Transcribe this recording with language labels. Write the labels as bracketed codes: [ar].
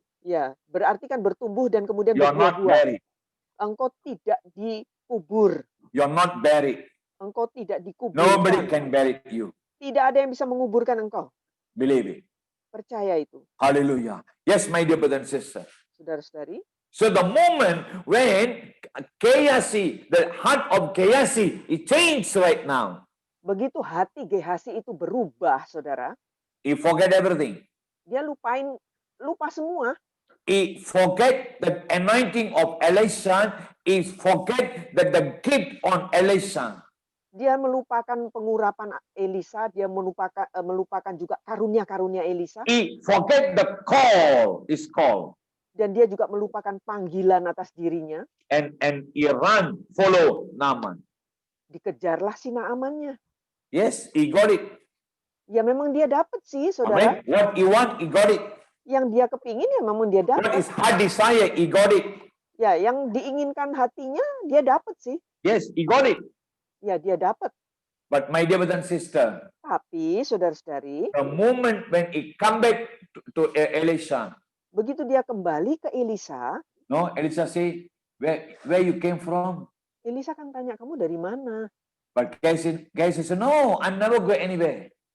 [id] Ya, berarti kan bertumbuh dan kemudian [en] You are not [id] berbuah-buah. [en] buried. [id] Engkau tidak dikubur. [en] You are not buried. [id] Engkau tidak [en] Nobody [id] dikuburkan. [en] can bury you. [id] Tidak ada yang bisa menguburkan engkau. [en] Believe it. [id] Percaya itu, [en] Hallelujah. Yes, my dear brother and sister. [id] saudara-saudari. [en] So the moment when Gehazi, the heart of Gehazi, it changed right now. [id] Begitu hati Gehazi itu berubah, saudara. [en] He forget everything. [id] Dia lupa semua. [en] He forget the anointing of Elisha. He forget that the gift on Elisha. [id] Dia melupakan pengurapan Elisa, dia melupakan juga karunia-karunia Elisa, [en] He forget the call, his call. [id] dan dia juga melupakan panggilan atas dirinya. [en] And he run, follow Naaman. [id] Dikejarlah si Naamannya. [en] Yes, he got it. [id] Ya memang dia dapat sih, saudara. [en] Amen. What he want, he got it. [id] Yang dia kepingin ya memang dia [en] What [id] dapat. [en] is heart desire, he got it. [id] Ya, yang diinginkan hatinya dia dapat sih. [en] Yes, he got it. [id] Ya, dia dapat. [en] But my dear brother and sister, [id] Tapi saudara-saudari, [en] the moment when he come back to Elisha, [id] begitu dia kembali ke Elisa, [en] no, Elisha say, where you came from? [id] Elisa kan tanya, kamu dari mana? [en] But guys said, no, I'm never go anywhere.